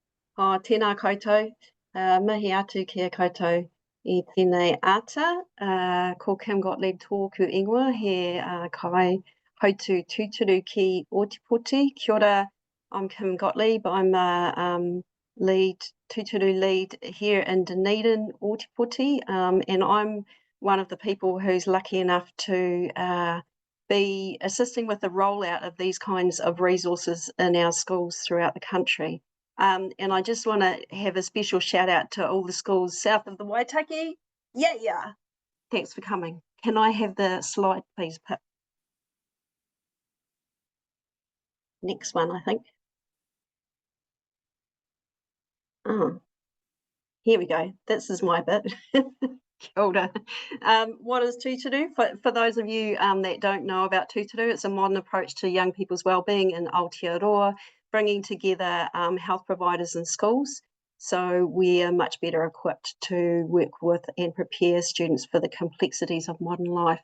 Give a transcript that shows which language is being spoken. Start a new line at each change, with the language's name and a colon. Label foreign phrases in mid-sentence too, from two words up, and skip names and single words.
Māori: Tēnā koutou, mihi atu kia koutou I tēnei ata, ko Kim Gottlieb tōku ingoa he kai hautu tūturu ki Otipoti. Kia ora,
English: I'm Kim Gottlieb. I'm a tūturu lead here in Dunedin, Otipoti, and I'm one of the people who's lucky enough to be assisting with the rollout of these kinds of resources in our schools throughout the country. And I just want to have a special shout out to all the schools south of the Waitaki. Yeah. Thanks for coming. Can I have the slide, please, Pip? Next one, I think. Oh, here we go. This is my bit.
Māori: Kia ora.
English: What is Tūturu? For those of you that don't know about Tūturu, it's a modern approach to young people's wellbeing in Aotearoa, bringing together health providers and schools. So we are much better equipped to work with and prepare students for the complexities of modern life.